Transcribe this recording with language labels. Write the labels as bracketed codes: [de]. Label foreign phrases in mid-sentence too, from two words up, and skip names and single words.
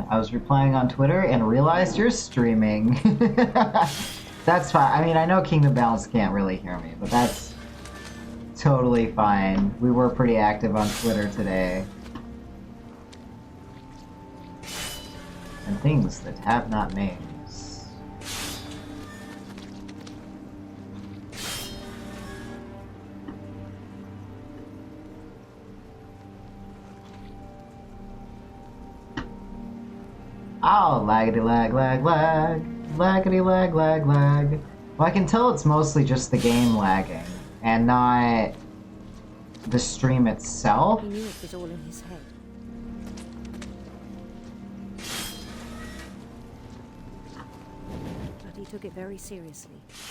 [en] I was replying on Twitter and realized you're streaming. That's fine. I mean, I know Kingdom Balance can't really hear me, but that's totally fine. We were pretty active on Twitter today. And things that have not names. Oh, laggity lag lag lag. Laggity lag lag lag. Well, I can tell it's mostly just the game lagging, and not the stream itself. He knew it was all in his head. But he took it very seriously.